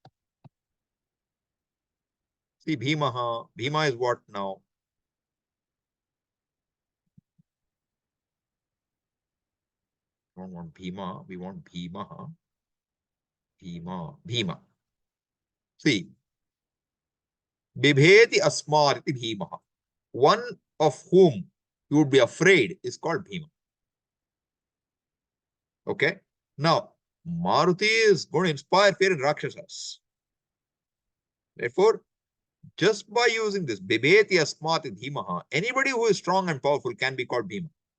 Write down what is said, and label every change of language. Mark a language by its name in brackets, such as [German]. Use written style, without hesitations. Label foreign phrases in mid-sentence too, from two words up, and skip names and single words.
[English] See Bhimaha. Bhima is what now? We don't want Bhima, we want Bhimaha. Bhima. See. [Sanskrit] बिभेति अस्मादिति भीमः. [English] One of whom you would be afraid is called Bhima. Okay. Now, Maruti is going to inspire fear in Rakshasas. Therefore, just by using this, [Sanskrit] बिभेति अस्मात् भीमः, [English] anybody who is strong and powerful can be called Bhima.